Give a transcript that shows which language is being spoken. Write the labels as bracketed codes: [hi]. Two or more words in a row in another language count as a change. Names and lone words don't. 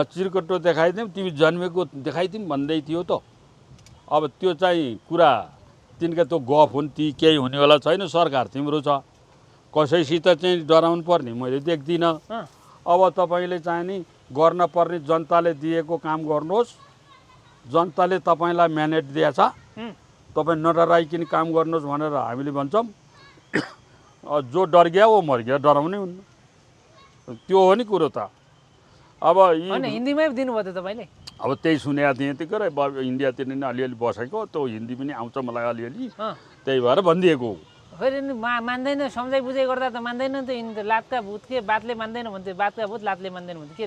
[ne] चिरकट्टो देखाइदिउँ तिमी जन्मेको देखाइदिउँ भन्दै थियो त अब त्यो चाहिँ कुरा तिनका त्यो गफ हुन् ती केही हुनेवाला छैन सरकार तिम्रो छ कसैसित चाहिँ डराउनु पर्ने मैले देख्दिनँ अब तपाईँले चाहिँ नि गर्न पर्ने जनताले दिएको काम गर्नुहोस् जनताले तपाईँलाई म्यान्डेट दिएछ तपाईँ नडराइकन काम गर्नुहोस् भनेर हामीले भन्छौँ [hi] जो डर गया वो मर गया [ne] डराउने हुन्न त्यो हो नि कुरो त अब हिन्दीमै दिनुभयो त तपाईँले अब त्यही सुनेको थिएँ त्यो करे इन्डियातिर नि अलिअलि बसेको त्यो हिन्दी पनि आउँछ मलाई अलिअलि त्यही भएर भनिदिएको फेरि मान्दैन सम्झाइ बुझाइ गर्दा त मान्दैन त लातका भूत के बातले मान्दैन भन्थ्यो बातका भूत लातले मान्दैन भन्थ्यो के